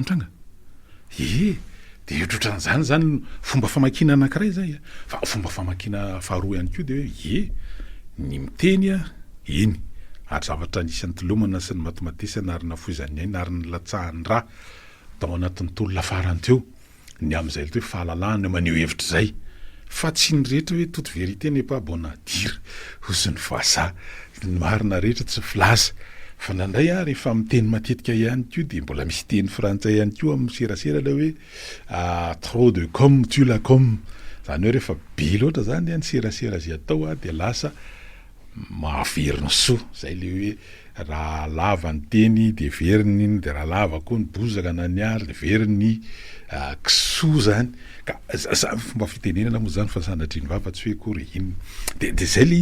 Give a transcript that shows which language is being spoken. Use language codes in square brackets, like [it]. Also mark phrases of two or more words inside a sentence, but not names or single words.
[mg] mitranga dia ohatran'izany zany fomba famakina anankiray zay fa fomba famakina faharoa ihany koa dia hoe ny miteny iny ary zavatra nisan'ny tolomana sy ny matomatesana ary nafoizany aina ary ny latsahan'ny raha tao anatin'ny tolona farany teo ny amin'izay le hoe fahalalahana maneho hevitra zay fa tsy ny rehetra hoe toute [fr] vérité n'est pas bonne à dire [mg] hozy ny voasa ny marina rehetra tsy filasa fa nandray rehefa miteny matetika ihany koa dia mbola misy teny frantsay ihany koa amin'ny serasera le hoe [fr] trop de com tue la com [mg] zany hoe rehefa be loatra zany ny serasera zay atao dia lasa mahaveriny soa zay le hoe raha lava ny teny dia veriny iny dia raha lava koa ny bozaka na ny ary dia veriny kisoa zany ka fomba fitenenana moa zany fa sanatriny vava tsy hoe kory iny dia zay le